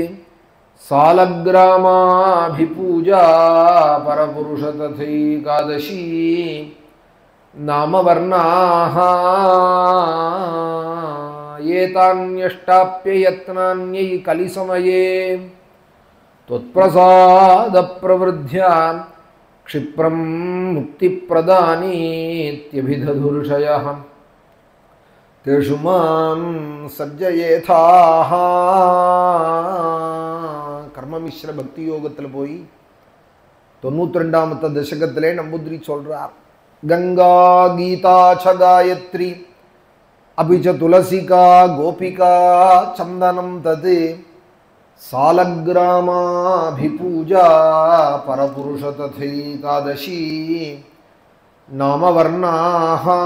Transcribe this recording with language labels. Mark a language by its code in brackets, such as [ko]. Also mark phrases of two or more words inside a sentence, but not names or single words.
[sa] शालग्रामाभिपूजा परपुरुष तथैकादशी नामवर्णाः एतान्यष्टाप्ययत्नान्यै कलिसमये त्वत्प्रसादप्रवृद्ध्या क्षिप्रं मुक्तिप्रदानीत्यभिदधुर्षयः तेषु मां सज्जयेथाः. [ta] கர்மமிஸ்ர பக்தி யோகத்தில் போய் 92வது தசகத்திலே நம்பூதிரி சொல்றார். [sa] गङ्गा गीता च गायत्री अपि च तुलसिका गोपिका चन्दनं तत् शालग्रामाभिपूजा परपुरुष तथैकादशी नामवर्णाः.